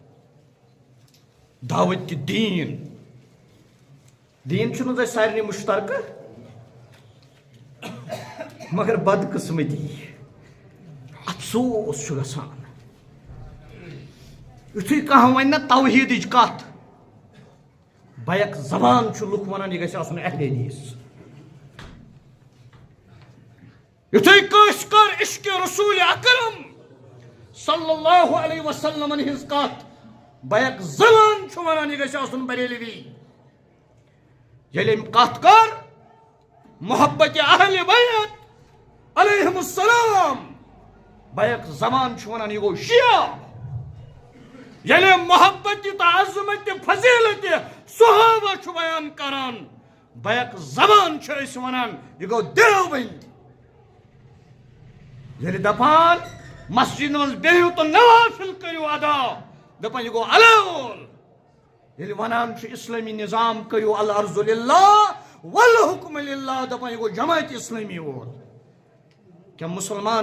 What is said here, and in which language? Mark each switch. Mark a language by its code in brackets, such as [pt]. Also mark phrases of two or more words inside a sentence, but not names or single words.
[ks] دعوتِ دیٖن دیٖن چھُنہٕ تۄہہِ سارنٕے مُشترکہٕ مگر بدقسمتی افسوس چھُ گژھان یُتھُے کانٛہہ وَنہِ نہ توحیٖدٕچ کتھ بیک زبان چھُ لُکھ ونان یہِ گژھِ آسُن اہلِ حدیث یُتھُے کٲنٛسہِ کٔر عشقِ رسوٗلِ اکرم [ar] صلی اللہ علیہ وسلمن [ks] ہٕنٛز کتھ بیک زبان چھُ ونان یہِ گژھِ آسُن بریلوی ییٚلہِ أمۍ کتھ کٔر محبتِ اہلِ بیت [ar] علیہم السلام [ks] بیک زبان چھُ ونان یہِ گوٚو شیعہ ییٚلہِ محبتِ تہٕ عظمتِ فضیلتِ صحابہ چھُ بیان کران بیک زبان چھِ أسۍ ونان یہِ گوٚو دیوبند ییٚلہِ دپان مسجدِ منٛز بِہِو تہٕ نوافل کٔرِو ادا دپان یہِ گوٚو علاوُل ییٚلہِ ونان چھُ اسلٲمی نظام کٔرِو [ar] العرض للہ والحکم للہ [ks] دپان یہِ گوٚو جماعتِ اسلٲمی وول کیٛاہ مُسلمان